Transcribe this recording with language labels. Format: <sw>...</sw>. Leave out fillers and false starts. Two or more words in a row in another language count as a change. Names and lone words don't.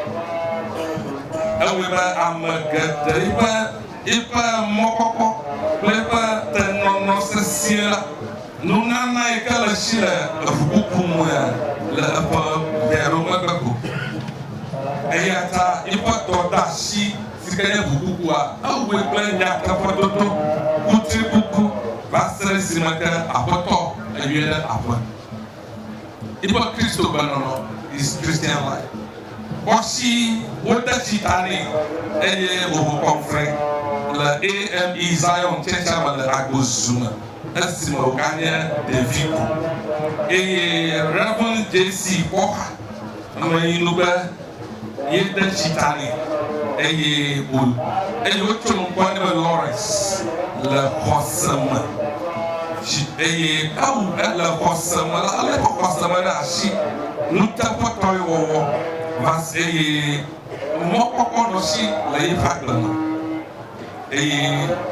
<ee>ewɔe be ame geɖe yiƒe mɔkpɔkpɔ kple yiƒe tenɔnɔ sesĩe la nunana yi ke le si le eʋukuku mea le eƒe biaɖo megbe ko eya ta yiƒe dɔdeasi si ke nye ʋukukua ewɔe kple nyateƒedodo kutrikuku va se ɖe esime ke aƒetɔ ewie ɖe aƒe yiƒe Kristo benɔnɔ</ee> <en>is Christian life.</en> <ee>Kɔtsi wode tsi ta nɛ eye wòho kɔnfrɛ le AME Zion tsɛtsia me le Agbozume esime wòganye ɖevi ko eye Reverend JC Kɔha ame yi nu be yede tsi ta nɛ eye wotso ŋkɔ ne be Lawrence le xɔse me eye ele xɔse me la ele xɔse me ɖe asi nuteƒetɔe wɔwɔ va se eye mɔkpɔkpɔ nɔ si le yiƒe agble me eye</ee>